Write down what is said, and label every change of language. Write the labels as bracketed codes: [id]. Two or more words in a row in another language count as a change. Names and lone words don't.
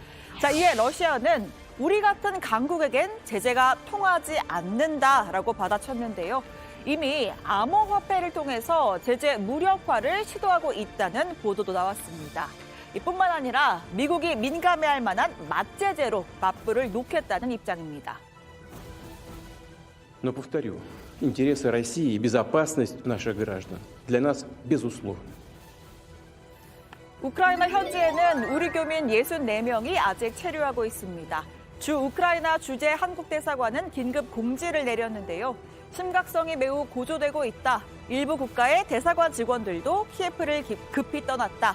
[ko] 자, 이에 러시아는 우리 같은 강국에겐 제재가 통하지 않는다라고 받아쳤는데요. 이미 암호화폐를 통해서 제재 무력화를 시도하고 있다는 보도도 나왔습니다. 이뿐만 아니라 미국이 민감해할 만한 맞제재로 맞불을 놓겠다는 입장입니다. [ru] Но повторю, интересы России и безопасность наших граждан для нас безусловны. [ko] 우크라이나 현지에는 우리 교민 64명이 아직 체류하고 있습니다. 주 우크라이나 주재 한국 대사관은 긴급 공지를 내렸는데요. 심각성이 매우 고조되고 있다. 일부 국가의 대사관 직원들도 키예프를 급히 떠났다.